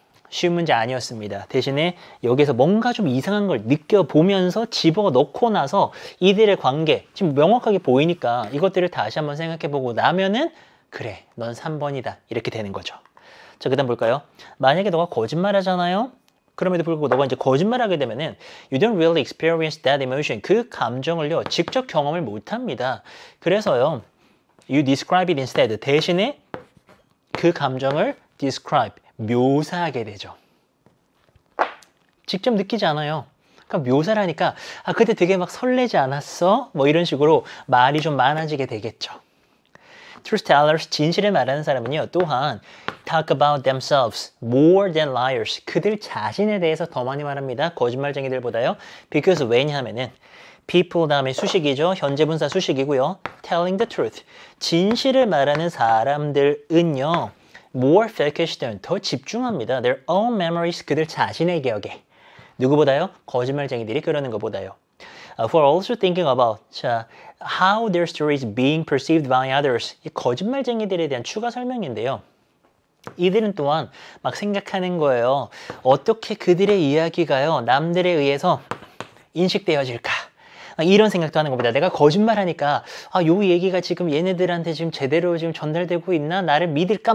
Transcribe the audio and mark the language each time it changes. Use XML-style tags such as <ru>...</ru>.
<ko>쉬운 문제 아니었습니다. 대신에 여기서 뭔가 좀 이상한 걸 느껴보면서 집어넣고 나서 이들의 관계 지금 명확하게 보이니까 이것들을 다시 한번 생각해보고 나면은 그래 넌 3번이다 이렇게 되는 거죠. 자, 그 다음 볼까요? 만약에 너가 거짓말 하잖아요. 그럼에도 불구하고 너가 이제 거짓말하게 되면은</ko> <en>you don't really experience that emotion.</en> <ko>그 감정을요 직접 경험을 못합니다. 그래서요</ko> <en>you describe it instead.</en> <ko>대신에 그 감정을 describe 묘사하게 되죠. 직접 느끼지 않아요. 그러니까 묘사를 하니까 그때 되게 막 설레지 않았어? 뭐 이런 식으로 말이 좀 많아지게 되겠죠.</ko> <en>Truth tellers,</en> <ko>진실을 말하는 사람은요.</ko> <en>또한 talk about themselves more than liars.</en> <ko>그들 자신에 대해서 더 많이 말합니다. 거짓말쟁이들보다요. Because 왜냐하면은 people 다음에 수식이죠. 현재 분사 수식이고요.</ko> <en>telling the truth.</en> <ko>진실을 말하는 사람들은요.</ko> <en>more focused on,</en> <ko>더 집중합니다.</ko> <en>Their own memories,</en> <ko>그들 자신의 기억에. 누구보다요? 거짓말쟁이들이 그러는 것보다요.</ko> <en>For also thinking about how their story is being perceived by others.</en> <ko>이 거짓말쟁이들에 대한 추가 설명인데요. 이들은 또한 막 생각하는 거예요. 어떻게 그들의 이야기가요, 남들에 의해서 인식되어질까? 이런 생각도 하는 겁니다. 내가 거짓말하니까 요 얘기가 지금 얘네들한테 지금 제대로 지금 전달되고 있나? 나를 믿을까?</ko>